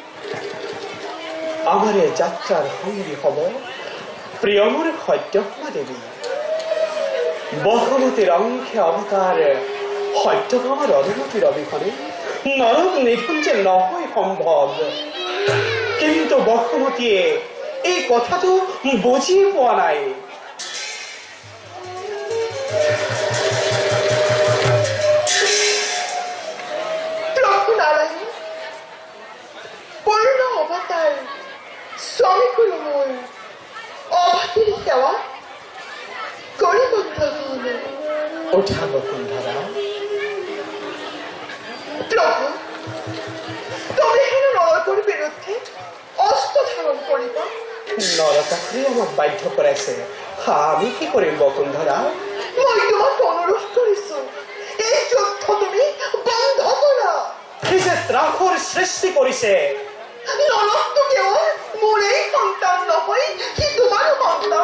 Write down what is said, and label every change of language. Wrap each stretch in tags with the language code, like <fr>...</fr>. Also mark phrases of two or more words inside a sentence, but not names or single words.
<as>আমাৰ যাত্ৰাৰ সংগী হব প্ৰিয়মৰ সত্যমা দেৱী বসুমতীৰ অংশে অৱতাৰ সত্যভামাৰ অনুমতিৰ অবিহনে নরক নিধন যে নহয় সম্ভৱ কিন্তু বসুমতীয়ে এই কথাটো বুজি পোৱা নাই প্রভু নারায়ণ পূর্ণ অবতার স্বামীগুলো মোৰ অভাগীৰ সেৱা কৰিব গ্ৰহণ উঠা বসুন্ধৰা</as> <bn>প্রভু তুমি হেন নরকের বিরুদ্ধে অস্ত্র ধারণ করিবা</bn> <as>নরকাসুরে আমাক বাধ্য কৰাইছে আমি কি কৰিম বসুন্ধৰা মই তোমাক অনুৰোধ কৰিছো এই যুদ্ধ তুমি বন্ধ কৰা কি যে ত্ৰাসৰ সৃষ্টি কৰিছে নৰকটো কেৱল মোৰেই সন্তান নহয় কি তোমাৰো সন্তান</as>